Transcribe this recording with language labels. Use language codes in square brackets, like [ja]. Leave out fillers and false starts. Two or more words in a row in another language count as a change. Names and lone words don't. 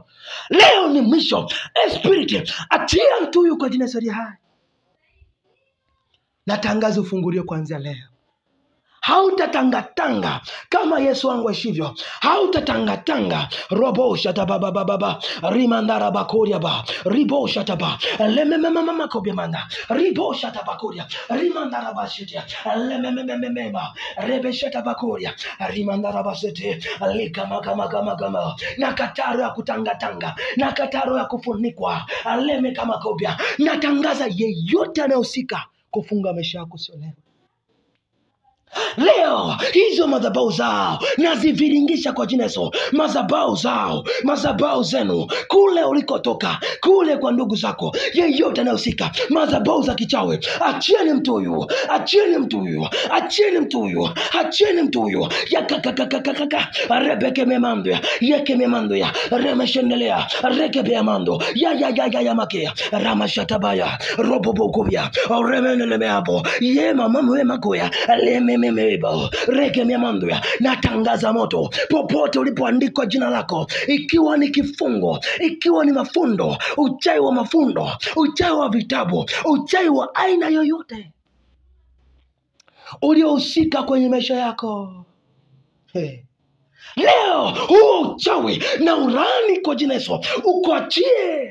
[sw] Leo ni mwisho. Spirit, achia mtu huyu kwa jina la Yesu aliye hai. Natangaza ufunguliwe kuanzia leo. Hautatangatanga kama Yesu wangu aishivyo. Hautatangatanga. Robo shata baba baba rimandara bakoria ba ribo shata ba lemememema kobiamanda ribo shata bakoria rimandara bashitia lemememema rebe shata bakoria rimandara basete kama na kataro ya kutangatanga, na kataro ya kufunikwa aleme kama kobia. Natangaza yeyote anayehusika kufunga maisha yako sio leo. Leo hizo madhabahu zao naziviringisha kwa jina Yesu. Madhabahu zao, madhabahu zenu kule ulikotoka, kule kwa ndugu zako, yeyote anayehusika, madhabahu za kichawi, achieni mtu huyu, achieni mtu huyu, achieni mtu huyu, achieni mtu huyu. Yakakakakakaka rebeke memando ya yeke memando ya remeshendelea reke beamando ya makia ramashatabaya robobokobia remenele meabo ye mama mwe makoya lemememeba reke memando ya. Natangaza moto popote ulipoandikwa jina lako, ikiwa ni kifungo, ikiwa ni mafundo, uchawi wa mafundo, uchawi wa vitabu, uchawi wa aina yoyote uliohusika kwenye maisha yako, leo huo uchawi na urani kwa jina Yesu ukuachie.